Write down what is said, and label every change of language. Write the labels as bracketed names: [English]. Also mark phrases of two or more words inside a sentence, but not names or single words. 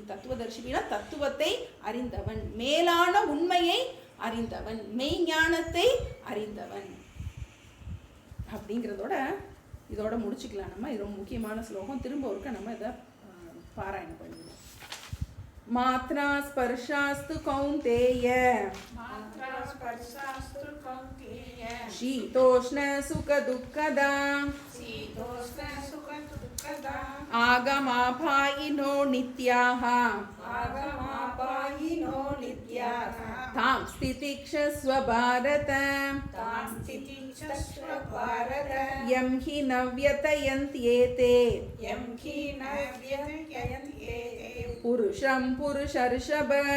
[Sanskrit] तत्त्व दर्शिभिः [Tamil] தத்துவத்தை அறிந்தவன், மேலான உண்மையை அறிந்தவன், மெய்ஞானத்தை அறிந்தவன் அப்படிங்கிறதோட இதோட முடிச்சுக்கலாம் நம்ம. இது ரொம்ப முக்கியமான ஸ்லோகம். திரும்ப ஒருக்க நம்ம இதை பாராயணம் பண்ணுவோம். [Sanskrit] मात्रा स्पर्शास्तु कौन्तेय शीतोष्ण सुख दुःखदा आगमापायिनो नित्याः तां स्थितिक्षस्व भारत यं हि न व्यतयन्त्येते पुरुषं पुरुषर्षभ